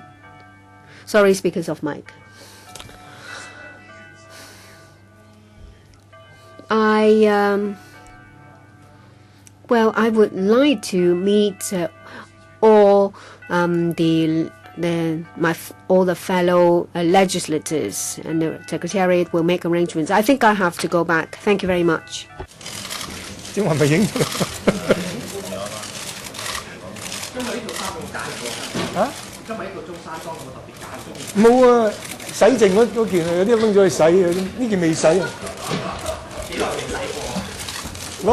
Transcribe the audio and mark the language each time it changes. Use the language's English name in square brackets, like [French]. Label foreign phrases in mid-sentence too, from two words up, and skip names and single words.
[English] Sorry, it's because of Mike. Well, I would like to meet all all the fellow legislators, and the Secretariat will make arrangements. I think I have to go back. Thank you very much. [Cantonese] 點話咪影？嚇？今日呢個中山裝有冇特別間中？冇啊，洗淨嗰件有啲拎咗去洗啊，呢件未洗啊。幾耐未洗過？